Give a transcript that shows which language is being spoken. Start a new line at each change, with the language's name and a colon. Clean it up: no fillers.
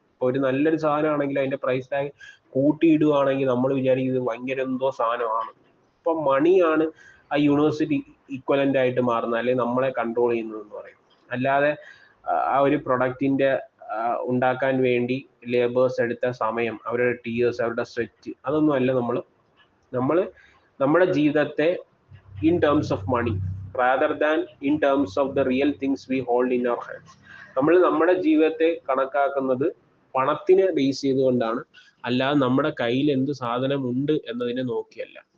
Malayalam: ഇപ്പോൾ ഒരു നല്ലൊരു സാധനമാണെങ്കിൽ അതിൻ്റെ പ്രൈസ് ടാഗ് കൂട്ടിയിടുകയാണെങ്കിൽ നമ്മൾ വിചാരിക്കുന്നത് ഭയങ്കര എന്തോ സാധനമാണ്. അപ്പം മണിയാണ് ആ യൂണിവേഴ്സിറ്റി ഈക്വലൻ്റ് ആയിട്ട് മാറുന്നത്, അല്ലെങ്കിൽ നമ്മളെ കൺട്രോൾ ചെയ്യുന്നതെന്ന് പറയും. അല്ലാതെ ആ ഒരു പ്രൊഡക്റ്റിൻ്റെ ഉണ്ടാക്കാൻ വേണ്ടി ലേബേഴ്സ് എടുത്ത സമയം, അവരുടെ ടീയേഴ്സ്, അവരുടെ സ്വെറ്റ്, അതൊന്നും അല്ല. നമ്മൾ നമ്മുടെ ജീവിതത്തെ
English: In terms of money rather than in terms of the real things we hold in our hands.
Malayalam: നമ്മൾ നമ്മുടെ ജീവിതത്തെ കണക്കാക്കുന്നത് പണത്തിനെ ബേസ് ചെയ്തുകൊണ്ടാണ്, അല്ലാതെ നമ്മുടെ കയ്യിൽ എന്ത് സാധനം ഉണ്ട് എന്നതിനെ നോക്കിയല്ല.